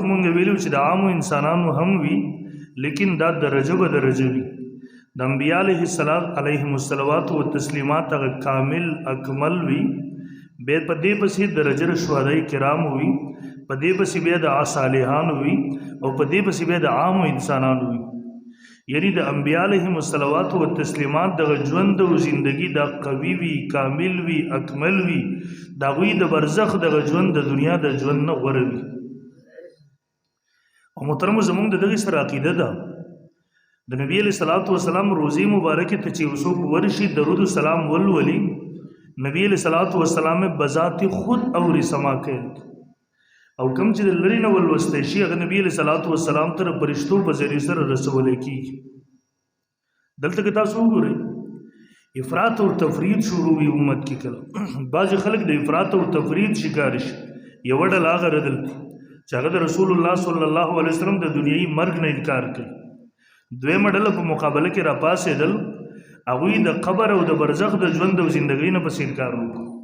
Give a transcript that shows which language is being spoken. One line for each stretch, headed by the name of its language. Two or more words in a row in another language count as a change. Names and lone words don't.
Pashto: مونږ ویلو چې د عامو انسانانو هم وي لیکن دا درجه به درجه وي د انبیاء
Arabic: علیهم الصلوات و تسلیمات
Pashto: هغه کامل اکمل وي بیا په دې پسې درجه شهدای کرام وي په دې پسې بیا د صالحان وي او په دې پسې بیا د عامو انسانانو وي یعنی د انبیاء
Arabic: علیهم الصلوات و تسلیمات
Pashto: د ژوند او زندگی دا قوي وي کامل وي اکمل وي دا غوی د برزخ د ژوند د دنیا د ژوند نه غوره وي او محترم زمونږ د دغه سره عقیده ده د نبی
Arabic: علیہ الصلوۃ والسلام
Pashto: روزي مبارکه ته چې وسوک ورشي درود السلام ولولي نبی
Arabic: علیہ الصلوۃ والسلام
Pashto: بذات خود اور سما کوي او کوم چې د لري نه ولوستی شي هغه نبی
Arabic: علیہ الصلوۃ والسلام
Pashto: ته فرشتو په ذریعه سره رسولی کېږي دلته کې تاسو وګورئ افراط او تفرید شروع وي امت کې کله بعضې خلک د افراط او تفرید شکار شي یوه ډله هغه ردل چې هغه د رسول الله
Arabic: صلی الله علیه وسلم
Pashto: د دنیایي مرګ نه انکار کوي دویمه ډله په مقابله کې راپاڅېدل هغوی د قبر او د برزخ د ژوند او زندګۍ نه پسې انکار وکړو